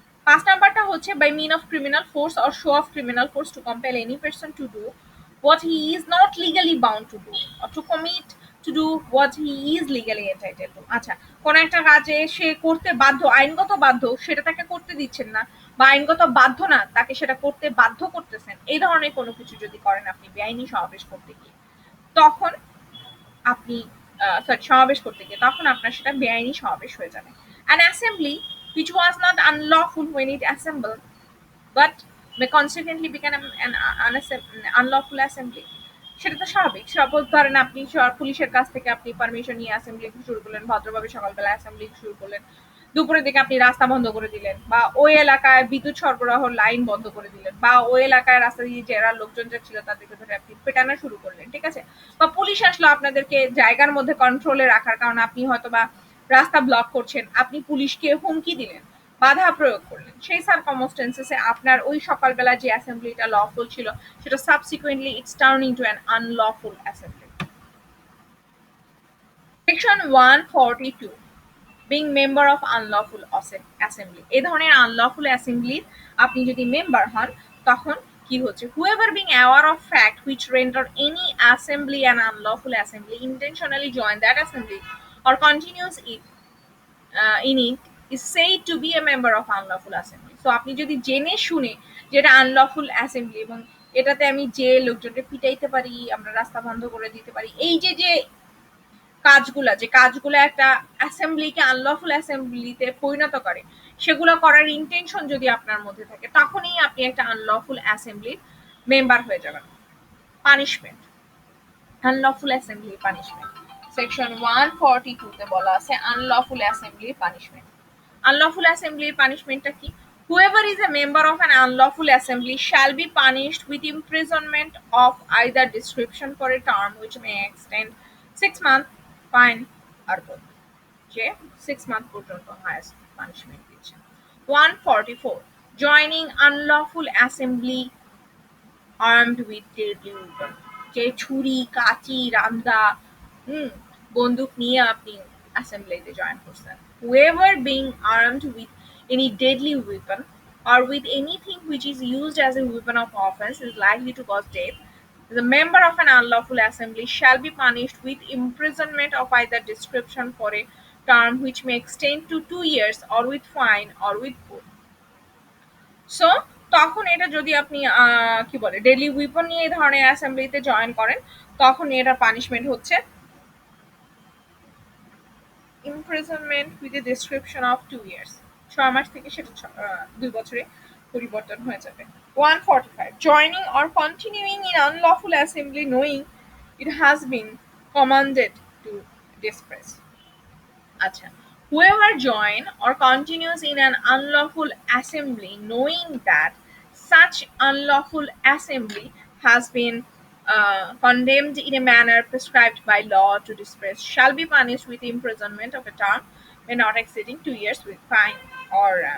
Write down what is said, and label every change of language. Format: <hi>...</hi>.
<en>5 নাম্বারটা হচ্ছে by mean of criminal force or show of criminal force to compel any person to do what he is not legally bound to do or to commit to do what he is legally entitled to.</en> <bn>আচ্ছা, কোন একটা কাজে সে করতে বাধ্য, আইনগত বাধ্য, সেটা তাকে করতে দিচ্ছেন না, বা আইনগত বাধ্য না, তাকে সেটা করতে বাধ্য করতেছেন, এই ধরনের কোনো কিছু যদি করেন আপনি বেআইনি সমাবেশ করতে গিয়ে, তখন আপনি সমাবেশ করতে গিয়ে তখন আপনার সেটা বেআইনি সমাবেশ হয়ে যাবে।</bn> <en>An assembly which was not unlawful when it assembled but may consequently become an unlawful assembly,</en> <bn>সেটা তো স্বাভাবিক। সাপোজ ধরেন আপনি পুলিশের কাছ থেকে আপনি পারমিশন নিয়ে অ্যাসেম্বলি শুরু করলেন, ভদ্রভাবে সকালবেলা অ্যাসেম্বলি শুরু করলেন, দুপুরের দিকে আপনি রাস্তা বন্ধ করে দিলেন, বা ওই এলাকায় বিদ্যুৎ সরবরাহ লাইন বন্ধ করে দিলেন, বা ওই এলাকায় রাস্তা দিয়ে যারা লোকজন যাচ্ছিল তাদেরকে ধরে আপনি পেটানো শুরু করলেন, ঠিক আছে? বা পুলিশ আসলো আপনাদেরকে জায়গার মধ্যে কন্ট্রোলে রাখার কারণে আপনি হয়তো বা রাস্তা ব্লক করছেন, আপনি পুলিশকে হুমকি দিলেন, বাধা প্রয়োগ করলেন, সেই সার্কামস্টেন্সেসে আপনার ওই সকালবেলা যে অ্যাসেম্বলিটা লফুল ছিল সেটা</bn> <en>Subsequently it's turn into an unlawful assembly. Section 142 being member of unlawful assembly.</en> <bn>এই ধরনের আনলফুল অ্যাসেম্বলির আপনি যদি মেম্বার হন তখন কি হচ্ছে,</bn> <en>whoever being aware of fact which render any assembly an unlawful assembly intentionally join that assembly or continues it in it is said to be a member of unlawful assembly.</en> <bn>So আপনি যদি জেনে শুনে যেটা unlawful assembly এবং এটাতে আমি যে লোকজনকে পিটাইতে পারি, আমরা রাস্তা বন্ধ করে দিতে পারি, এই যে যে কাজগুলো একটা অ্যাসেম্বলিকে আনলফুল অ্যাসেম্বলিতে পরিণত করে, সেগুলো করার ইন্টেনশন যদি আপনার মধ্যে থাকে তখনই আপনি একটা আনলফুল অ্যাসেম্বলির মেম্বার হয়ে যাবেন। Punishment, unlawful assembly punishment section 142 তে বলা আছে আনলফুল অ্যাসেম্বলি পানিশমেন্ট। আনলফুল অ্যাসেম্বলির পানিশমেন্টটা কি,</bn> <en>whoever is a member of an unlawful assembly shall be punished with imprisonment of either description for a term which may extend 6 months, fine or both।</en> <bn>যে 6 month পর্যন্ত highest punishment দিচ্ছে। 144</bn> <en>joining unlawful assembly armed with deadly weapon,</en> <bn>যে ছুরি কাঁচি রামদা বন্দুক নিয়ে আপনি অ্যাসেম্বলিতে join করছেন।</bn> <en>whoever being armed with any deadly weapon or with anything which is used as a weapon of offense is likely to cause death, the member of an unlawful assembly shall be punished with imprisonment of either description for a term which may extend to 2 years or with fine or with both।</en> <bn>So তখন এটা যদি আপনি কি বলে deadly weapon নিয়ে এই ধরনের অ্যাসেম্বলিতে join করেন তখন এটার পানিশমেন্ট হচ্ছে</bn> <en>imprisonment with a description of 2 years,</en> <bn>6 মাস থেকে সেটা 2 বছরে পরিবর্তন হয়ে যাবে।</bn> <en>145 joining or continuing in unlawful assembly knowing it has been commanded to disperse। আচ্ছা, whoever join or continues in an unlawful assembly knowing that such unlawful assembly has been condemned in a manner prescribed by law to disperse shall be punished with imprisonment of a term may not exceeding 2 years with fine or</en>